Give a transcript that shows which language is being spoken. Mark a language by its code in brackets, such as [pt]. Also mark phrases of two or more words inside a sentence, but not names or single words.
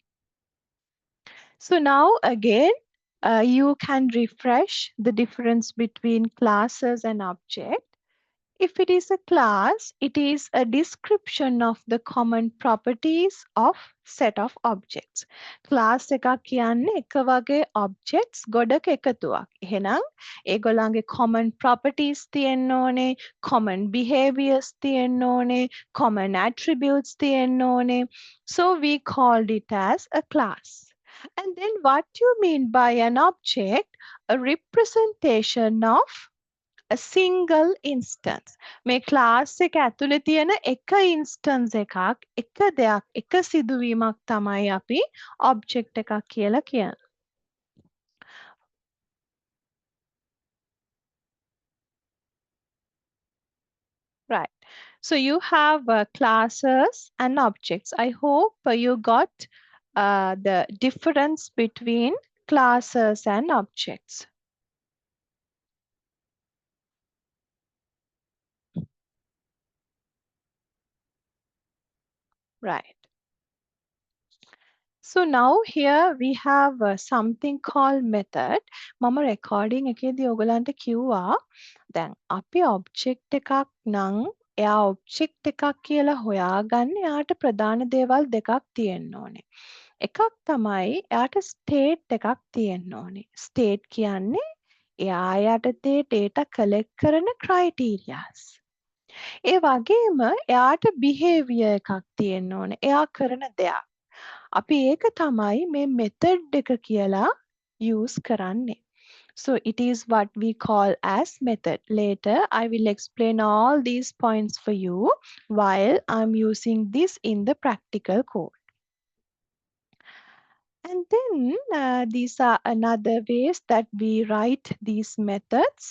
[en] So now again, you can refresh the difference between classes and object. If it is a class, it is a description of the common properties of set of objects. [si] Class එකක් කියන්නේ එක වගේ objects ගොඩක එකතුවක්. එහෙනම් ඒගොල්ලන්ගේ [en] common properties [si] තියෙන්න ඕනේ, [en] common behaviors [si] තියෙන්න ඕනේ, [en] common attributes [si] තියෙන්න ඕනේ. [en] So we called it as a class. And then what you mean by an object? A representation of a single instance. [si] මේ class එක ඇතුලේ තියෙන එක instance එකක්, එක දෙයක්, එක සිදුවීමක් තමයි අපි object එකක් කියලා කියන්නේ. [en] Right. So you have classes and objects. I hope you got the difference between classes and objects. Right. So now here we have something called method. [si] මම recording එකේදී ඔයගලන්ට කිව්වා දැන් අපි object එකක් නම් එයා object එකක් කියලා හොයාගන්න එයාට ප්‍රධාන දේවල් දෙකක් තියෙන්න ඕනේ. එකක් තමයි එයාට state එකක් තියෙන්න ඕනේ. State කියන්නේ එයා යටතේ [en] data collect [si] කරන criterias. ඒ වගේම එයාට behavior එකක් තියෙන්න ඕනේ. එයා කරන දෙයක්. අපි ඒක තමයි මේ method එක කියලා use කරන්නේ. [en] So it is what we call as method. Later, I will explain all these points for you while I'm using this in the practical code. And then these are another ways that we write these methods.